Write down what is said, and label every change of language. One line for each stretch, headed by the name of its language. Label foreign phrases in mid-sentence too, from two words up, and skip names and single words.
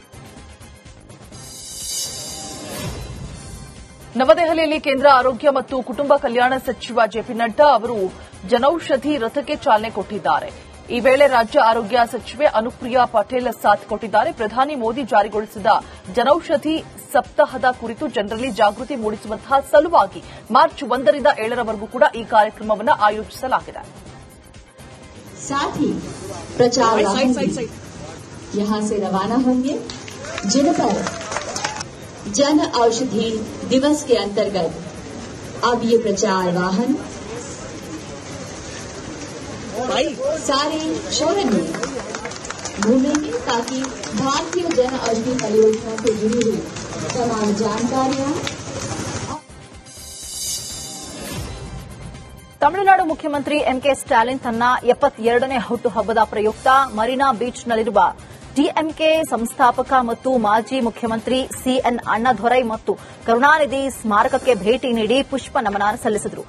Kannada: ನವದೆಹಲಿಯಲ್ಲಿ ಕೇಂದ್ರ ಆರೋಗ್ಯ ಮತ್ತು ಕುಟುಂಬ ಕಲ್ಯಾಣ ಸಚಿವ ಜೆಪಿ ನಡ್ಡಾ ಅವರು ಜನೌಷಧಿ ರಥಕ್ಕೆ ಚಾಲನೆ ಕೊಟ್ಟಿದ್ದಾರೆ. ಈ ವೇಳೆ ರಾಜ್ಯ ಆರೋಗ್ಯ ಸಚಿವೆ ಅನುಪ್ರಿಯಾ ಪಟೇಲ್ ಸಾಥ್ ಕೊಟ್ಟಿದ್ದಾರೆ. ಪ್ರಧಾನಿ ಮೋದಿ ಜಾರಿಗೊಳಿಸಿದ ಜನೌಷಧಿ ಸಪ್ತಾಹದ ಕುರಿತು ಜನರಲ್ಲಿ ಜಾಗೃತಿ ಮೂಡಿಸುವಂತಹ ಸಲುವಾಗಿ ಮಾರ್ಚ್ 1ರಿಂದ 7ರವರೆಗೂ ಕೂಡ ಈ ಕಾರ್ಯಕ್ರಮವನ್ನು ಆಯೋಜಿಸಲಾಗಿದೆ.
Hindi: साथ ही प्रचार वाहन यहां से रवाना होंगे, जिन पर जन औषधि दिवस के अंतर्गत अब ये प्रचार वाहन सारे शहर में घूमेंगे ताकि भारतीय जन औषधि परियोजना से जुड़ी हुई तमाम जानकारियां।
Kannada: ತಮಿಳುನಾಡು ಮುಖ್ಯಮಂತ್ರಿ ಎಂಕೆ ಸ್ಟಾಲಿನ್ ತನ್ನ 72ನೇ ಹುಟ್ಟುಹಬ್ಬದ ಪ್ರಯುಕ್ತ ಮರೀನಾ ಬೀಚ್ನಲ್ಲಿರುವ ಡಿಎಂಕೆ ಸಂಸ್ಥಾಪಕ ಮತ್ತು ಮಾಜಿ ಮುಖ್ಯಮಂತ್ರಿ ಸಿಎನ್ ಅಣ್ಣಾದೊರೈ ಮತ್ತು ಕರುಣಾನಿಧಿ ಸ್ಮಾರಕಕ್ಕೆ ಭೇಟಿ ನೀಡಿ ಪುಷ್ಪ ನಮನ ಸಲ್ಲಿಸಿದರು.